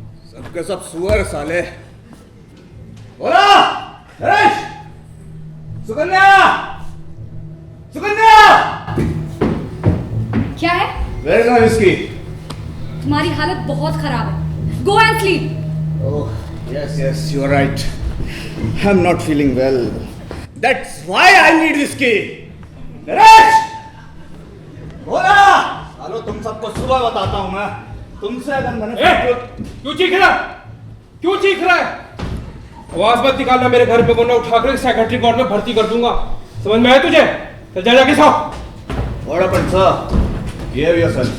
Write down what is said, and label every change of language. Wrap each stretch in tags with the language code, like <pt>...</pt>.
<hi>सबके सब सुअर साले। ओला! नरेश! सुकन्या! सुकन्या! क्या है?</hi> <en>Where is my whiskey?</en> <hi>तुम्हारी हालत बहुत खराब है,</hi> <en>Go and sleep. Oh, yes, you are right. I'm not feeling well. That's why I need whiskey.</en> <hi>Naresh! बोला! चलो तुम सबको सुबह बताता हूँ मैं। तुमसे अगर मैंने क्यों चीख रहा? क्यों चीख रहा है? आवाज मत निकालना मेरे घर पे, वरना उठाकर साइकेट्रिक वार्ड में भर्ती कर दूंगा। समझ में आया तुझे? चल जा जाके सो।</hi> <en>What happened, sir? Behave yourself.</en>